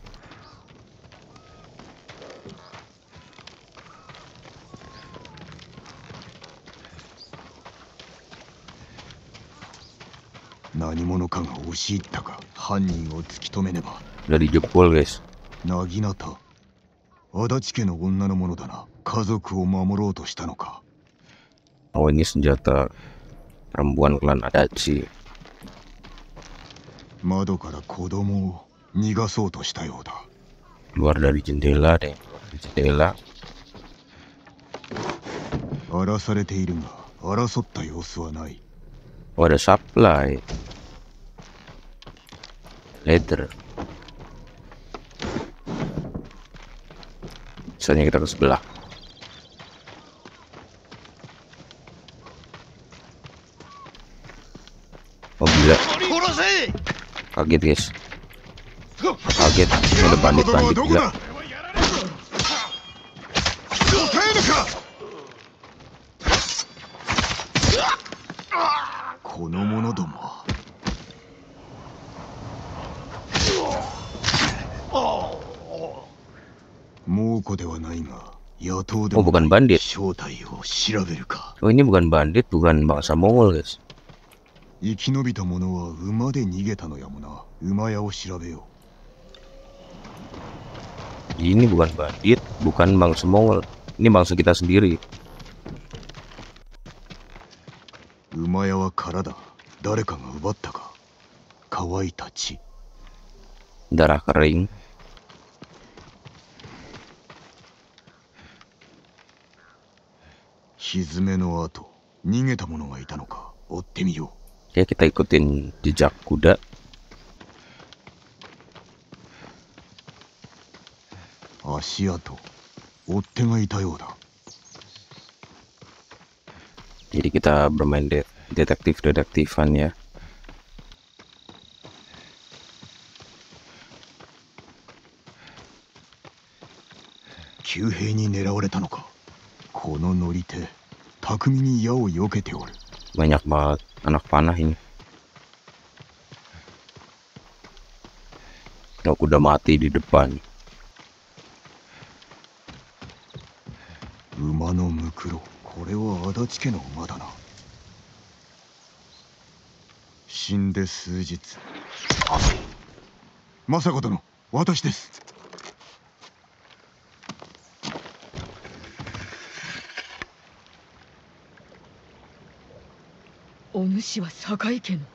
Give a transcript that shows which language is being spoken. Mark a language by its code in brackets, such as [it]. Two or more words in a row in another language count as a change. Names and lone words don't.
[id] Udah dijebol guys. [ja] 足立家の女のものだな。家族を守ろうとしたのか。 [id] Oh ini senjata perempuan klan Adachi. [ja] 窓から子供を逃がそうとしたようだ。 [id] Keluar dari jendela deh, jendela. [ja] 荒らされているが、争った様子はない。 [id] Oh ada supply. Leather. Misalnya kita ke sebelah. Oh gila. Kaget guys. Kaget. Ada bandit-bandit gila. [ja] この者どもは。猛虎ではないが、野党で Oh も [id] bukan bandit. [ja] 正体を調べるか。 [id] Oh ini bukan bandit, bukan bangsa Mongol guys. [ja] 生き延びた者は馬で逃げたのやもな。馬屋を調べよ [id] Ini bukan bandit, bukan bangsa Mongol. Ini bangsa kita sendiri. [ja] う。馬屋は空だ。誰かが奪ったか。乾いた血。 [id] Darah kering. [ja] ひずめの後、逃げた者がいたのか。追ってみよ [id] Ya kita ikutin jejak kuda. [ja] う。足跡。追っ手がいたようだ。 [id] Jadi kita bermain detektif-detektifan ya. [ja] 旧兵に狙われたのか。この乗り手、巧みに矢を避けておる。 [id] Banyak banget anak panah ini. Aku udah mati di depan. [ja] 馬のムクロ。これは足立家の馬だな。死んで数日。あ、政子殿、私です。お主は堺家の。